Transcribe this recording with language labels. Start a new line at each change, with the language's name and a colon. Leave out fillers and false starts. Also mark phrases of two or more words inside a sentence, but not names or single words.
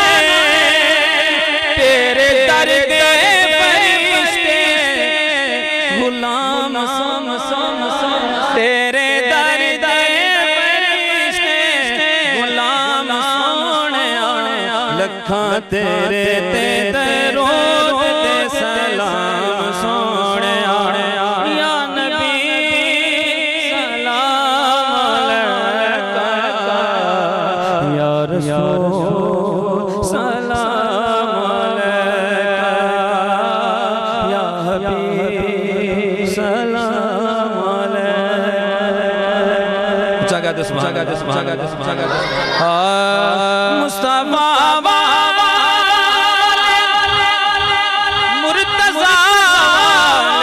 Punjabi: تیرے در دے فرشتے غلام تیرے در دے فرشتے غلام لکھاں تیرے تے درود تے سلام سوہنے
Arabic: يا نبي سلام عليك يا رسول سلام عليك يا حبيب سلام عليك.
Punjabi: جگہ دس مصطفیٰ مرتضیٰ